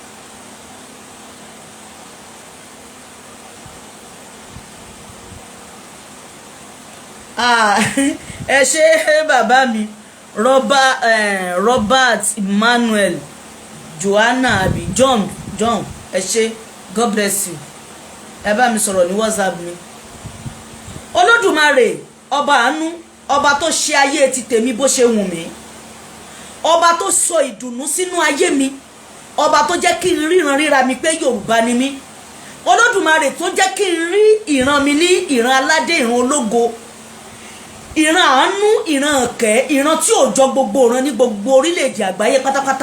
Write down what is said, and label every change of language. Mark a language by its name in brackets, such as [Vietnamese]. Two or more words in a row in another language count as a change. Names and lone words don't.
[Yoruba] Ẹ ṣe bàbá mi Robert Emmanuel Joanna àbí John ẹ ṣe, [English] God bless you. [Yoruba] Ẹ bá mi sọ̀rọ̀ ní WhatsApp mi. Olódùmarè ọba àánú, ọba tó ṣe ayé ti tèmi bó ṣe wù mí, ọba tó sọ ìdùnnú sínú ayé mi, ọba tó jẹ́ kí n ríran ríra mi pé Yorùbá ni mí. Olódùmarè tó jẹ́ kí n rí ìran mi ní ìran aládé, ìran ológo, ìran àánú, ìran ọ̀kẹ́, ìran tí ò jọ gbogbo ìran ní gbogbo orílẹ̀-èdè àgbáyé pátápátá.